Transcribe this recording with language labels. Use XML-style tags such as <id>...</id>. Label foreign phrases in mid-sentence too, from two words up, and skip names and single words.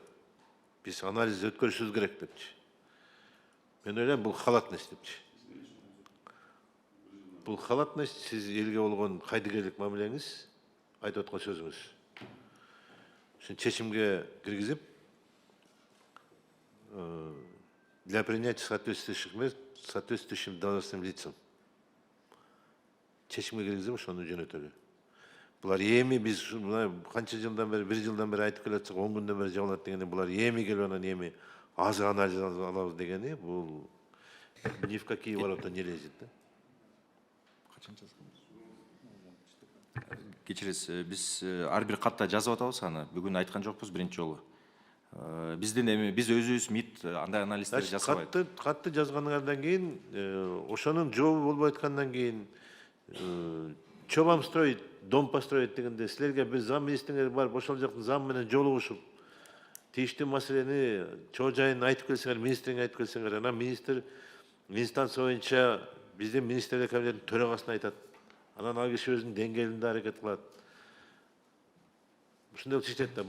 <ky>Биз анализ өткөрүшүбүз керек депчи. Мен ойлойм, бул халатность депчи. Бул халатность сиз элге болгон кайдыгерлик мамилеңиз, айтып аткан сөзүңүз. Ушун чечимге киргизип,</ky> <ru>для принятия соответствующим должностным лицам.</ru> <ky>Чечимге киргизип, ошону жөнөтөлү. Булар эми биз канча жылдан бери, 1 жылдан бери айтып келатсак, 10 күндөн бери жабылат дегени, булар эми келип анан эми аз анализ алабыз дегени, бул</ky> <ru>ни в какие ворота не лезет,</ru> <ky>да? Кечиресиз, биз ар бир катта жазып атабыз аны. Бүгүн айткан жокпуз биринчи жолу. Бизден эми биз өзүбүз МИД андай анализдер жасабайт. Катты жазганыңардан кийин, ошонун жообу болбой аткандан кийин,</ky> <ru>что вам строить, дом построить</ru> <ky>дегенде, силерге бир зам министриңер бар, ошол жактын зам менен жолугушуп, тийиштүү маселени чоо жайын айтып келсеңер, министриңе айтып келсеңер, анан министр инстанция боюнча биздин министрлер кабинетинин төрагасына айтат. Анан ал киши өзүнүн деңгээлинде аракет кылат. Ушундай иштейт да.</ky>